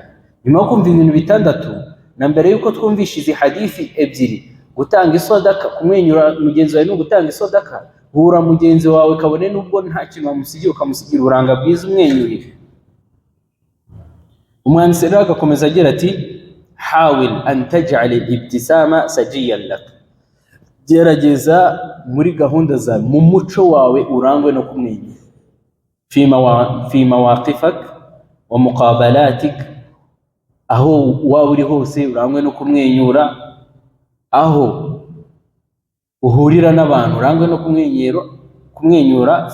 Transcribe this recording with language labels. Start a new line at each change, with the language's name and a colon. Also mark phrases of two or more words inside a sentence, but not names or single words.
Kinyarwanda: Nyuma yo kumva ibintu bitandatu, na mbere yuko twumvisha izi hadithi ebyiri, gutanga isodaka, kumwenyura mugenzi wawe no gutanga isodaka, hura mugenzi wawe kabone nubwo nta kintu wamusigiye, ukamusigira uranga bwiza umwenyurire. umwanditsi rero agakomeza agira ati
Arabic: حاول أن تجعل الابتسامة سجية لك,
Kinyarwanda: gerageza muri gahunda zawe mu muco wawe urangwe no kumwenyura,
Arabic: في مواقفك ومقابلاتك,
Kinyarwanda: aho waba uri hose urangwe no kumwenyura, aho uhurira n'abantu urangwe no kumwenyura.